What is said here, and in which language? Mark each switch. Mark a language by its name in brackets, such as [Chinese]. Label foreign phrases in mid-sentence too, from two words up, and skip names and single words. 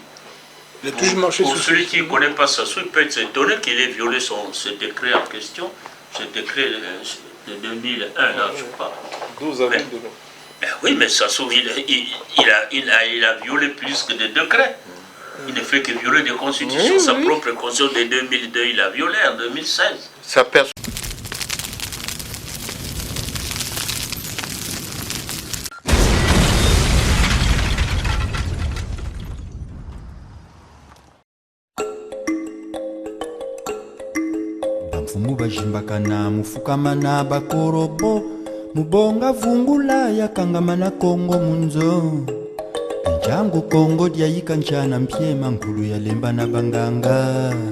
[French] Pour celui qui ne connaît pas Sassou, il peut s'étonner qu'il ait violé ce décret en question, ce décret de 2001, là, je ne sais pas. 12 avril oui, mais Sassou, il a violé plus que des décrets. Il ne fait que violer des constitutions. Sa propre constitution de 2002, il a violé en 2016. Sa personne. [Kongo] Bamfumu bajimbakana mufukamana bakorobo mubonga vungula yakangamana Kongo munzo jangu Kongo diayika nchana mpyema nkulu ya lemba na banganga